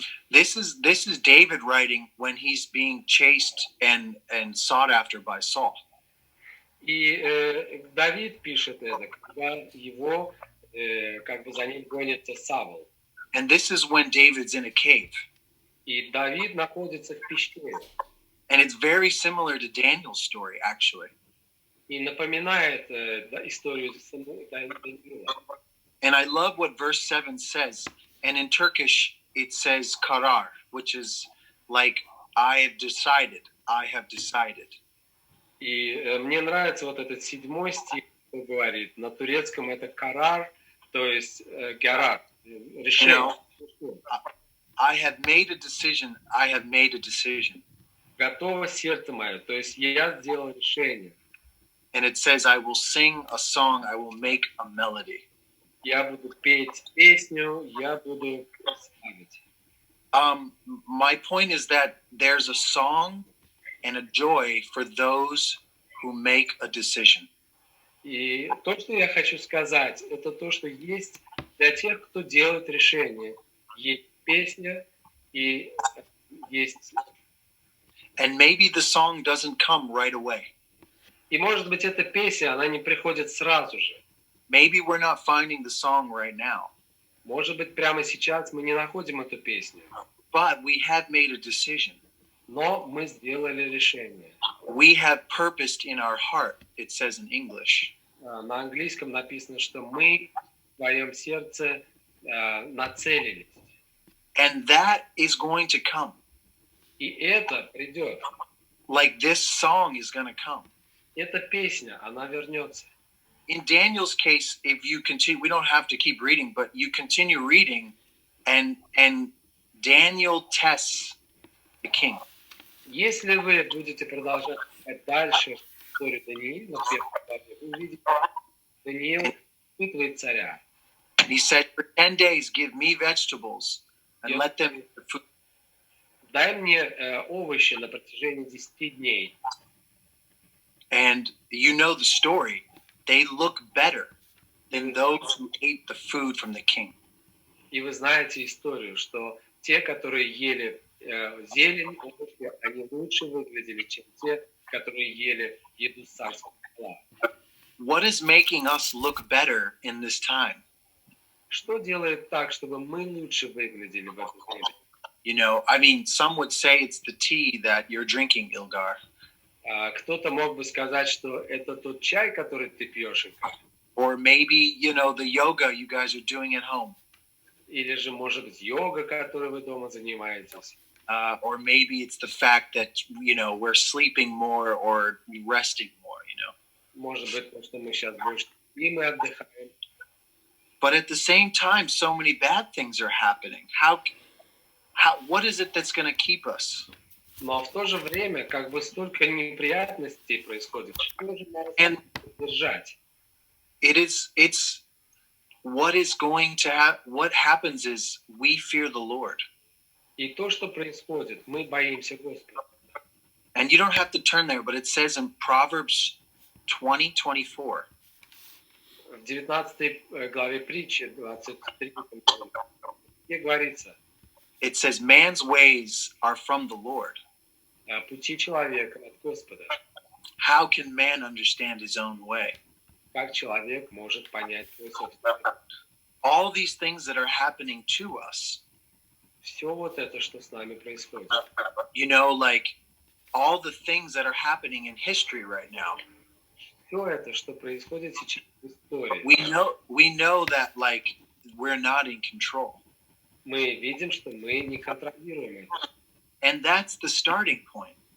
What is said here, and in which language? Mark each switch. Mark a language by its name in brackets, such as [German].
[English] This is David writing when he's being chased and sought after by Saul. [Russian] И Давид пишет это, когда его как бы за ним гонится Савл. [English] And this is when David's in a cave. [Russian] И Давид находится в пещере. [English] And it's very similar to Daniel's story, actually. [Russian] И напоминает историю Даниила. [English] And I love what verse 7 says. And in Turkish, it says karar, which is like, I have decided. [Russian] И мне нравится вот этот 7 стих, который говорит. На турецком это карар, то есть гарар, решение. [English] I have made a decision. [Russian] Готово сердце мое, то есть я сделал решение. [English] And it says, I will sing a song, I will make a melody. [Russian] Я буду петь песню, я буду славить. [English] My point is that there's a song and a joy for those who make a decision. [Russian] И то, что я хочу сказать, это то, что есть для тех, кто делает решение. Есть песня и есть... [English] And maybe the song doesn't come right away. [Russian] И, может быть, эта песня, она не приходит сразу же. [English] Maybe we're not finding the song right now. [Russian] Может быть, прямо сейчас мы не находим эту песню. [English] But we have made a decision. [Russian] Но мы сделали решение. [English] We have purposed in our heart, it says in English. [Russian] На английском написано, что мы в своем сердце нацелились. [English] And that is going to come. [Russian] И это придет. [English] Like this song is going to come. [Russian] Эта песня, она вернется. [English] In Daniel's case, if you continue, we don't have to keep reading, but you continue reading, and Daniel tests the king. [Russian] Если вы будете продолжать дальше историю Даниила, вы увидите, Даниил испытывает царя. [English] He said, for 10 days, give me vegetables and let them eat the food. [Russian] Дай мне овощи на протяжении 10 дней. [English] And you know the story. They look better than those who ate the food from the king. [Russian] И вы знаете историю, что те, которые ели зелень, они лучше выглядели, чем те, которые ели еду с царского стола. [English] What is making us look better in this time? [Russian] Что делает так, чтобы мы лучше выглядели в это время? [English] You know, I mean, some would say it's the tea that you're drinking, Ilgar. [Russian] Кто-то мог бы сказать, что это тот чай, который ты пьешь, [English] Or maybe, you know, the yoga you guys are doing at home. [Russian] или же, может быть, йога, которой вы дома занимаетесь. [English] Or maybe it's the fact that, you know, we're sleeping more or resting more, you know. [Russian] Может быть, то, что мы сейчас больше спим и отдыхаем. [English] But at the same time, so many bad things are happening. What is it that's going to keep us? [Russian] Но в то же время, как бы столько неприятностей происходит, что же нас держать? [English] It's what happens is we fear the Lord. [Russian] И то, что происходит, мы боимся Господа. [English] And you don't have to turn there, but it says in Proverbs 20:24. [Russian] В 19 главе притчи, 23, где говорится, [English] it says, man's ways are from the Lord. [Russian] Пути человека от Господа. [English] How can man understand his own way? [Russian] Как человек может понять свой собственный? [English] All these things that are happening to us. [Russian] Все вот это, что с нами происходит. [English] You know, like all the things that are happening in history right now. [Russian] Все это, что происходит сейчас в истории. [English] We know that like we're not in control. [Russian] Мы видим, что мы не контролируем это. [English] And that's the starting point.